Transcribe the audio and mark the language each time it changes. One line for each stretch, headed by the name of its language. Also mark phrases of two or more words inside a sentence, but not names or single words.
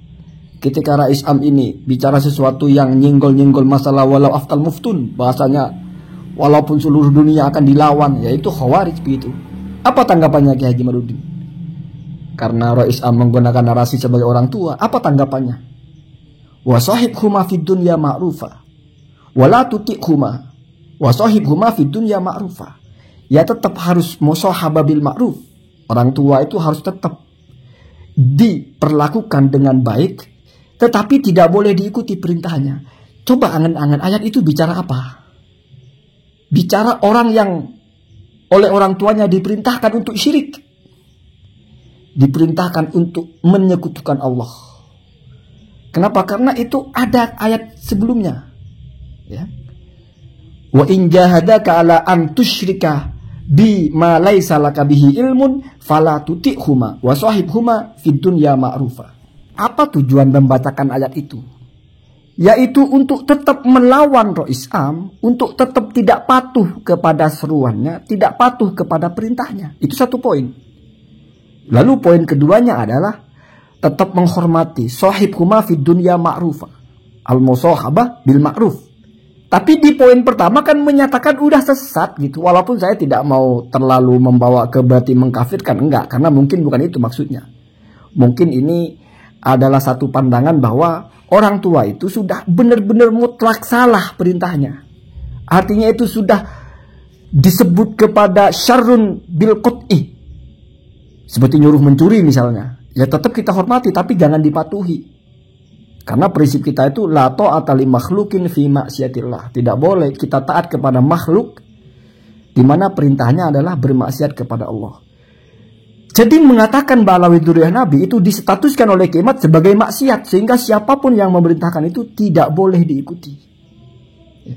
Indonesian: Ketika Rois Am ini bicara sesuatu yang nyenggol-nyenggol masalah
Arabic: ولو أفتاك المفتون,
Indonesian: bahasanya walaupun seluruh dunia akan dilawan, yaitu khawarij begitu. Apa tanggapannya Kiai Haji Imaduddin? Karena Rois Am menggunakan narasi sebagai orang tua, apa tanggapannya?
Arabic: وصاحبهما في الدنيا معروفا ولا تطعهما وصاحبهما في الدنيا معروفا.
Indonesian: Ya tetap harus
Arabic: مصاحبة بالمعروف.
Indonesian: Orang tua itu harus tetap diperlakukan dengan baik, tetapi tidak boleh diikuti perintahnya. Coba angan-angan, ayat itu bicara apa? Bicara orang yang oleh orang tuanya diperintahkan untuk syirik, diperintahkan untuk menyekutukan Allah. Kenapa? Karena itu ada ayat sebelumnya, ya.
Arabic: وإن جاهداك على أن تشرك بي ما ليس لك به علم فلا تطعهما وصاحبهما في الدنيا معروفا.
Indonesian: Apa tujuan membacakan ayat itu? Yaitu untuk tetap melawan Rois Am, untuk tetap tidak patuh kepada seruannya, tidak patuh kepada perintahnya. Itu satu poin. Lalu poin keduanya adalah tetap menghormati
Arabic: صاحبهما في الدنيا معروفا، المصاحبة بالمعروف.
Indonesian: Tapi di poin pertama kan menyatakan udah sesat gitu. Walaupun saya tidak mau terlalu membawa ke berarti mengkafirkan, enggak, karena mungkin bukan itu maksudnya. Mungkin ini adalah satu pandangan bahwa orang tua itu sudah benar-benar mutlak salah perintahnya. Artinya itu sudah disebut kepada
Arabic: شر بالقطع.
Indonesian: Seperti nyuruh mencuri misalnya. Ya tetap kita hormati tapi jangan dipatuhi. Karena prinsip kita itu
Arabic: لا طاعة لمخلوق في معصية الله.
Indonesian: Tidak boleh kita taat kepada makhluk di mana perintahnya adalah bermaksiat kepada Allah. Jadi mengatakan Balawi dzurriyyah Nabi itu distatuskan oleh Kiai sebagai maksiat, sehingga siapapun yang memerintahkan itu tidak boleh diikuti. Ya.